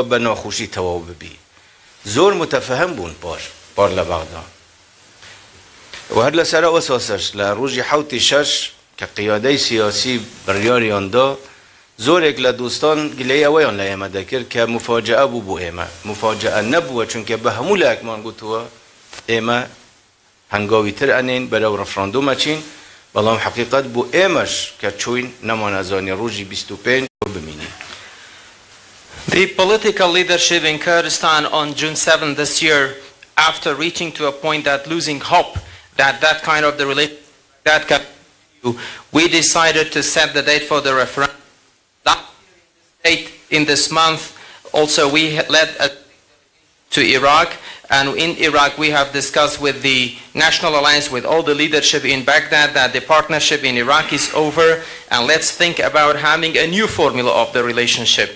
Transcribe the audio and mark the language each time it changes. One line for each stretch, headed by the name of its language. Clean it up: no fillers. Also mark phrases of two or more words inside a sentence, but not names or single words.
Central Kurdish: بە ناخۆشی تەواو ببی زۆر متەفەهم بوون پار لە بەغدا و هەر لەسەر ئەو ئەساسەش لە ڕۆژی حوتی شەش کە قیادەی سیاسی بڕیاریان دا زۆرێک لە دۆستان گلەی ئەوەیان لە ئێمە دەکرد کە مفاجئە بوو بۆ ئێمە مفاجئە نەبووە چونکە بە هەموو لایەکمان گوتووە ئێمە هەنگاوی تر ئەنین بەرەو ڕەفراندۆم ئەچین بەڵام حەقیقەت بوو ئێمەش کە چوین نەمانەزانی ڕۆژی 25 ببینین.
English: The political leadership in Kurdistan on June 7 this year, after reaching to a point that losing hope that kind of the relationship that can continue, we decided to set the date for the referendum. In this month, also we led to Iraq, and in Iraq we have discussed with the National Alliance, with all the leadership in Baghdad, that the partnership in Iraq is over, and let's think about having a new formula of the relationship.